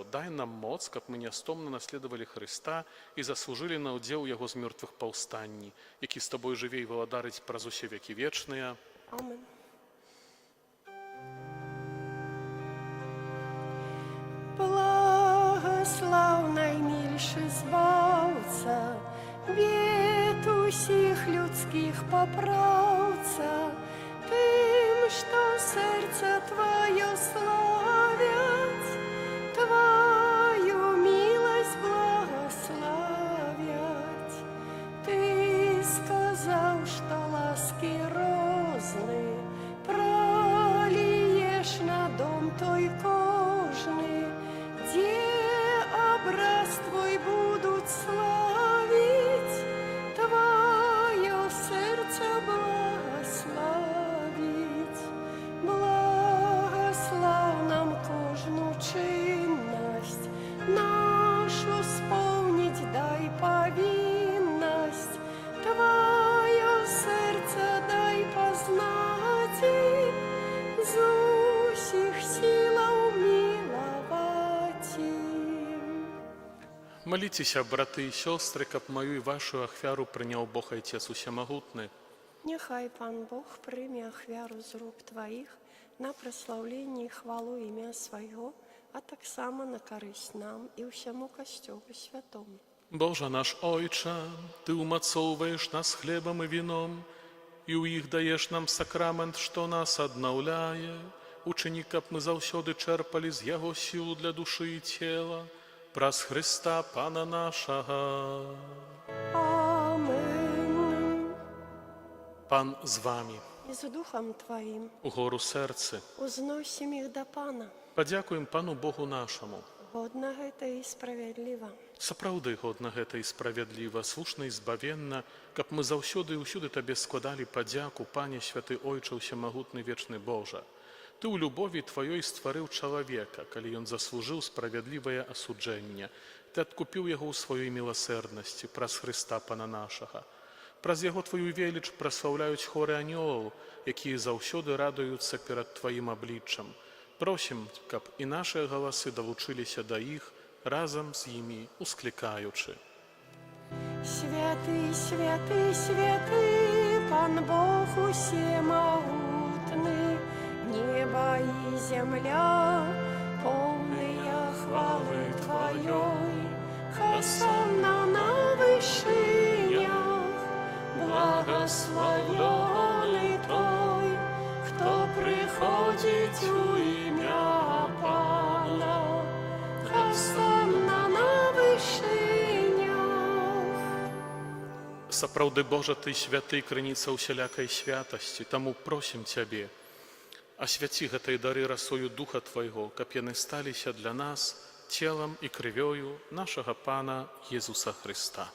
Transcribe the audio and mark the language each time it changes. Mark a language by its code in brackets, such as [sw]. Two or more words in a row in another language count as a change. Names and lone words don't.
[be] Дай нам моц, каб мы нястомна наследавалі Хрыста і заслужылі на ўдзел Яго з мёртвых паўстанні, які з Табой жыве і валадарыць праз усе векі вечныя. Amen. [uk] Благослав наймільший збавця, бід усіх людських поправця, тим, що серце Твоє славять, Твою милость благословять. Ти сказав, що ласки розни пролієш на дом той кожний, где образ Твой будут славить, Твое сердце благословить. Благослав нам кожну чинность нашу сповнить, дай повинность, Твое сердце дай познать, з усіх силаў миловать им. [be] Моліцеся, браты і сёстры, каб маю і вашу ахвяру прыняў Бог Айцец Усемагутны. [uk] Нехай Пан Бог прийме ахвяру з рук Твоїх на прославлення і хвалу ім'я Свого, а так само на користь нам і всьому Костьолу Святому. [be] Божа наш Ойча, Ты умацоўваеш нас хлебам і віном, і ў іх даеш нам сакрамент, што нас аднаўляе. Учыні, каб мы заўсёды чэрпалі з яго сілу для душы і цела, праз Хрыста Пана нашага. Амен. Пан з вамі. [uk] І з Духом Твоїм [be] Угору сэрцы. [uk] узносим їх до Пана. [be] Падзякуем Пану Богу нашаму. Годна гэта і справядліва. Сапраўды годна гэта і справядліва, слушна і збавенна, каб мы заўсёды і ўсюды Табе складалі падзяку, Пане святы Ойча Усемагутны вечны Божа. Ты ў любові Тваёй стварыў чалавека, калі ён заслужыў справядлівае асуджэнне. Ты адкупіў яго ў сваёй міласэрнасці праз Хрыста Пана нашага. Праз яго Твою веліч праслаўляюць хоры анёлаў, якія заўсёды радуюцца перад Тваім абліччам. Просім, каб і нашыя галасы далучыліся да іх, разам з імі усклікаючы. [ru] Святый, святый, святый, Пан Бог усемогутный, небо и земля, полные хвалы Твоей. Хосанна на вышинях, благословенный Той, кто приходит у имя Пана. Хосанна на вышинях. [be] Сапраўды, Божа, Ты святы, крыніца усялякай святасці, таму просім Цябе, асвяці гэтай дары расою Духа Твайго, каб яны сталіся для нас целам і крывёю нашага Пана Езуса Хрыста.